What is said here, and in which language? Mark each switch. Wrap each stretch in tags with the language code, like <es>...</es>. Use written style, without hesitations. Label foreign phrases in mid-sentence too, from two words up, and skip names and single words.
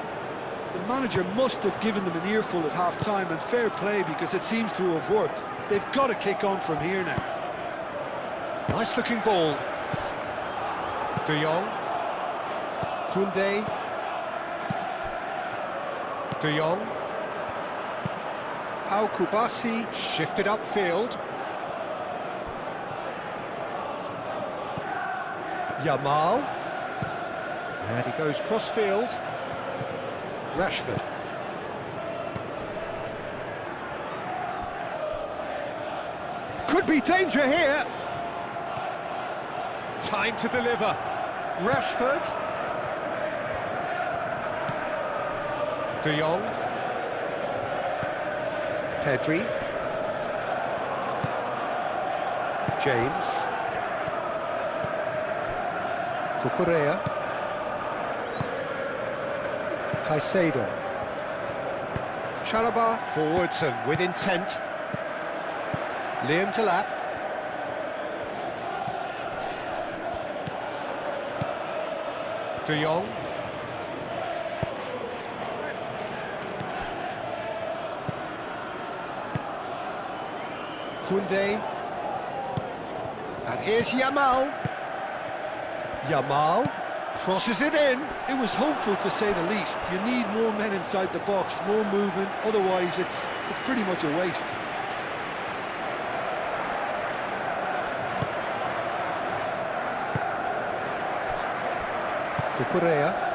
<en>The manager must have given them an earful at half-time, and fair play because it seems to have worked. They've got to kick on from here now. Nice looking ball. De Jong. Koundé. De Jong. Pau Kubasi shifted upfield. Yamal. And he goes cross-field. Rashford. Could be danger here. Time to deliver. Rashford. De Jong. Pedri. James. Cucurella. Caicedo. Chalobah forwards and with intent. Liam Delap. De Jong. Koundé. And here's Yamal. Yamal crosses it in. It was hopeful, to say the least. You need more men inside the box, more movement, otherwise it's pretty much a waste. Cucurella.</en>